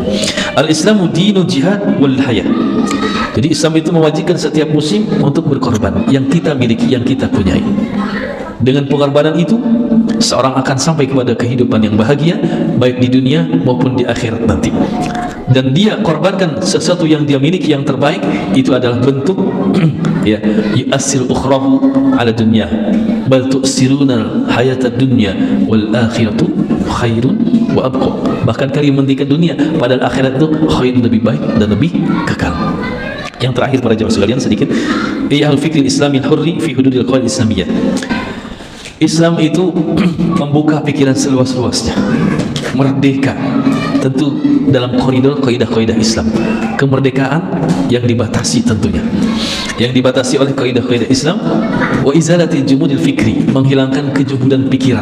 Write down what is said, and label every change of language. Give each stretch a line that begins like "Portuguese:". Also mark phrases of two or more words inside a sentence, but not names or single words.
Arabic: الإسلام دين الجهاد والحياة.
Indonesian: Jadi Islam itu mewajibkan setiap muslim untuk berkorban yang kita miliki, yang kita punyai. Dengan pengorbanan itu, seorang akan sampai kepada kehidupan yang bahagia, baik di dunia maupun di akhirat nanti. Dan dia korbankan sesuatu yang dia miliki yang terbaik, itu adalah bentuk ya,
Arabic: يؤثر أخراه على الدنيا بل تؤثرون الحياة الدنيا والآخرة خير وأبقى.
Indonesian: Bahkan kalian mementingkan dunia, padahal akhirat itu khair, lebih baik dan lebih kekal. Yang terakhir para jemaah sekalian sedikit,
Arabic: الفكر الإسلامي حر في حدود القواعد الإسلامية.
Indonesian: Islam itu membuka pikiran seluas-luasnya, merdeka, tentu dalam koridor kaidah-kaidah Islam. Kemerdekaan yang dibatasi tentunya, yang dibatasi oleh kaidah-kaidah Islam.
Arabic: وإزالة الجمود الفكري,
Indonesian: menghilangkan kejubudan pikiran.